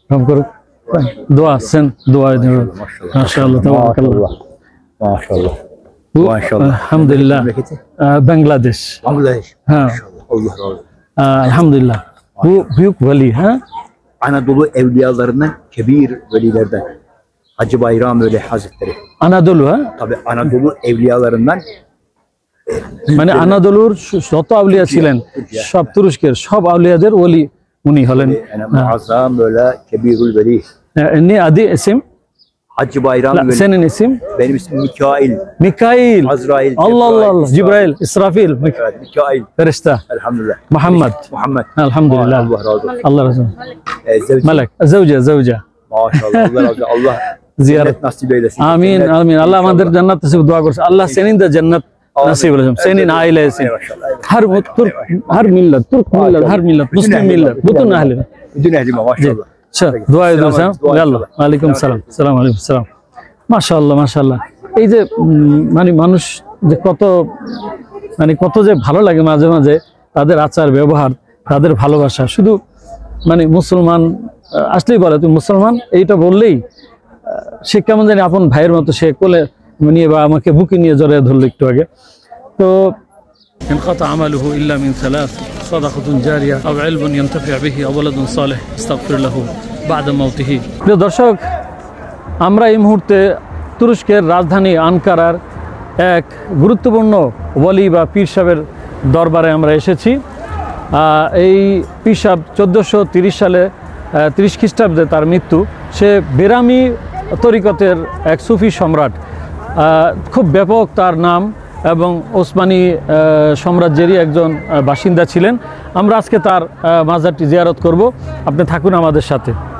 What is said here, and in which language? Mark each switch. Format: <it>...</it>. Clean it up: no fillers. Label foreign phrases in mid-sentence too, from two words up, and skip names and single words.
<bn>রহম করুক। দোয়া সেন দোয়া দেবেন</bn> <ar>ما شاء الله تبارك الله</ar> <bn>মাশাআল্লাহ</bn> <ar>ما شاء الله الحمد لله</ar> <bn>বাংলাদেশ হ্যাঁ</bn> <tr>elhamdülillah bu büyük veli ha Anadolu evliyalarından kebir velilerden Hacı Bayram Veli Hazretleri. Anadolu ha Tabii Anadolu evliyalarından</tr> <bn>মানে আনাদোলুর যত আউলিয়া ছিলেন সব তুরস্কের সব আউলিয়াদের ওলি উনি হলেন</bn> <tr>yani muazzam böyle kebirul veli. Ne adı isim? Hacı Bayram Veli. Senin isim? Benim ismim Mikail. Mikail. Azrail. Allah Allah Allah. Cibrail, İsrafil. Evet, Mikail. Ferişte. Elhamdülillah. Muhammed. Muhammed. Elhamdülillah. Allah razı olsun. Allah razı olsun. Zevci. Melek. Zevce. Maşallah. Allah razı olsun. Allah ziyaret nasip eylesin. Amin. Amin. Allah</tr> <bn>আমাদের জান্নাত নসিব দোয়া করছে।</bn> <tr>Allah senin de cennet nasip eylesin. Senin ailesin. Her Türk, her millet, her millet, Müslüman millet, bütün ehli. Bütün ehli maşallah.</tr> <bn>দোয়া দিয়েছেন</bn> <ar>الله وعليكم السلام السلام عليكم السلام ما شاء الله ما شاء الله</ar> <bn>এই যে মানে মানুষ যে কত যে ভালো লাগে মাঝে মাঝে তাদের আচার ব্যবহার তাদের ভালোবাসা শুধু মানে মুসলমান আসলেই বলে তুমি মুসলমান এইটা বললেই সে কেমন জানি আপন ভাইয়ের মতো সে কোলে নিয়ে বা আমাকে বুকে নিয়ে জড়িয়ে ধরলো একটু আগে তো</bn> <ar>انقطع عمله إلا من ثلاث صدقة جارية أو علم ينتفع به أو ولد صالح استغفر له بعد</ar> <bn>موته প্রিয় দর্শক আমরা এই মুহূর্তে তুরস্কের রাজধানী আনকারার এক গুরুত্বপূর্ণ ওলি বা পীর সাহেবের দরবারে আমরা এসেছি এই পীর সাহেব 1430 সালে 30 খ্রিস্টাব্দে তার মৃত্যু সে বেরামি তরিকতের এক সুফি সম্রাট খুব ব্যাপক তার নাম এবং ওসমানী সাম্রাজ্যেরই একজন বাসিন্দা ছিলেন আমরা আজকে তার মাজারটি জিয়ারত করব আপনি থাকুন আমাদের সাথে</bn>